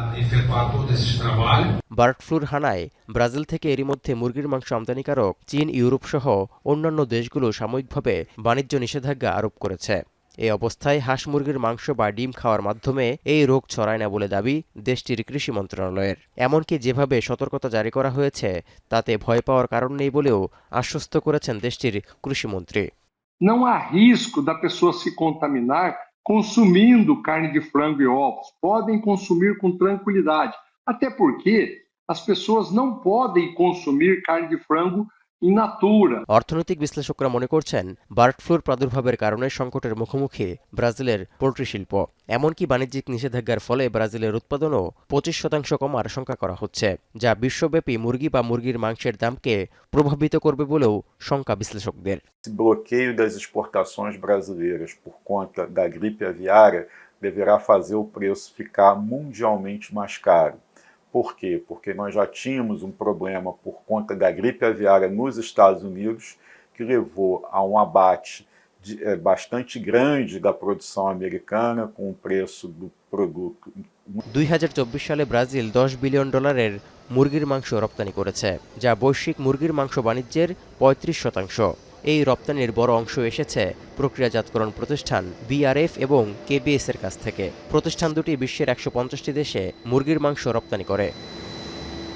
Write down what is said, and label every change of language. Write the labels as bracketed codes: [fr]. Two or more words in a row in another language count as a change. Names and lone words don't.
[bn] বার্ড ফ্লুর হানায় ব্রাজিল থেকে এরই মধ্যে মুরগির মাংস আমদানিকারক চীন, ইউরোপ সহ অন্যান্য দেশগুলো সাময়িকভাবে বাণিজ্য নিষেধাজ্ঞা আরোপ করেছে। এই অবস্থায় হাঁস মুরগির মাংস বা ডিম খাওয়ার মাধ্যমে এই রোগ ছড়ায় না বলে দাবি দেশটির কৃষি মন্ত্রণালয়ের। এমনকি যেভাবে সতর্কতা জারি করা হয়েছে তাতে ভয় পাওয়ার কারণ নেই বলেও আশ্বস্ত করেছেন দেশটির কৃষিমন্ত্রী। [pt] Não há risco da pessoa se contaminar consumindo carne de frango e ovos. Podem consumir com tranquilidade. Até porque as pessoas não podem consumir carne de frango in natura. [bn] অর্থনৈতিক বিশ্লেষকরা মনে করছেন বার্ড ফ্লুর প্রাদুর্ভাবের কারণে সংকটের মুখোমুখি ব্রাজিলের পোল্ট্রি শিল্প। এমনকি বাণিজ্যিক নিষেধাজ্ঞার ফলে ব্রাজিলের উৎপাদনও 25% কমার আশঙ্কা করা হচ্ছে, যা বিশ্বব্যাপী মুরগি বা মুরগির মাংসের দামকে প্রভাবিত করবে বলেও শঙ্কা বিশ্লেষকদের। [pt] Bloqueio das exportações brasileiras por conta da gripe aviária deverá fazer o preço ficar mundialmente mais caro. Por quê? Porque nós já tínhamos um problema por conta da gripe aviária nos Estados Unidos, que levou a um abate bastante grande da produção americana, com o preço do produto. [bn] 2024 সালে ব্রাজিল $10 বিলিয়ন মুরগির মাংস রপ্তানি করেছে, যা বৈশ্বিক মুরগির মাংস বাণিজ্যের 35%। এই রপ্তানির বড় অংশ এসেছে প্রক্রিয়াজাতকরণ প্রতিষ্ঠান বিআরএফ এবং কেবিএস এর কাছ থেকে। প্রতিষ্ঠান দুটি বিশ্বের 150টি দেশে মুরগির মাংস রপ্তানি করে।